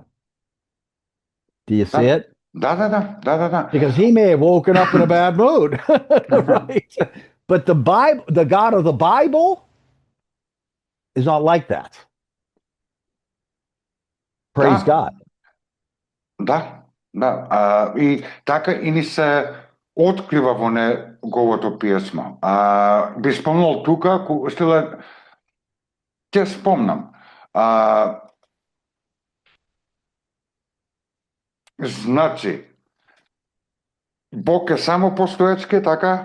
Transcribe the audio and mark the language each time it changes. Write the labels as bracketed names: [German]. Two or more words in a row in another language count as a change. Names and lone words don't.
[English] Do you see it? [Macedonian] Да. [English] Because he may have woken up in a bad mood, right? But the Bible, the God of the Bible, is not like that. Praise God. [Macedonian] Да. И така и ни се открива во неговото писмо. Би спомнал тука, ќе спомнам. Значи, Бог е само постоечки, така?